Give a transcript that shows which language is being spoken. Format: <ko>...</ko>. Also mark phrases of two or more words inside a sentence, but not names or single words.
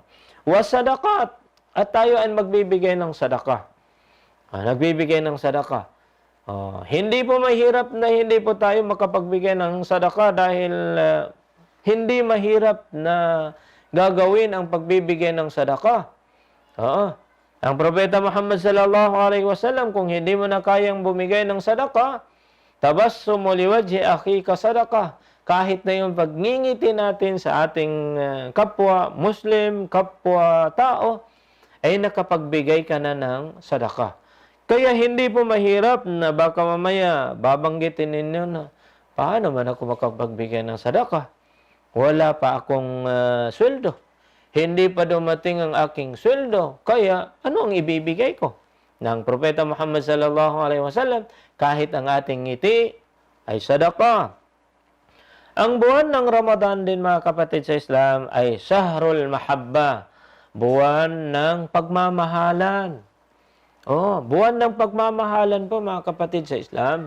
<tl>Wasadakat, at tayo ay magbibigay ng sadaka. Nagbibigay ng sadaka. Hindi po mahirap na hindi po tayo makapagbigay ng sadaka dahil hindi mahirap na gagawin ang pagbibigay ng sadaka. Ang Propeta Muhammad</tl> <ar>صلى الله عليه وسلم,</ar> <tl>kung hindi mo na kayang bumigay ng sadaka,</tl> <ar>تبسم لوجه أخيك صدقة.</ar> <tl>Kahit na yung pagngingiti natin sa ating kapwa Muslim, kapwa tao, ay nakapagbigay ka na ng sadaka. Kaya hindi po mahirap na baka mamaya babanggitin ninyo na, paano man ako makapagbigay ng sadaka? Wala pa akong sweldo. Hindi pa dumating ang aking sweldo. Kaya, ano ang ibibigay ko? Ng Propeta Muhammad</tl> <ar>صلى الله عليه وسلم,</ar> <tl>kahit ang ating ngiti ay sadaka. Ang buwan ng Ramadan din, mga kapatid sa Islam, ay</tl> <ar>شهر المحبة,</ar> <tl>buwan ng pagmamahalan. Buwan ng pagmamahalan po, mga kapatid sa Islam.</tl>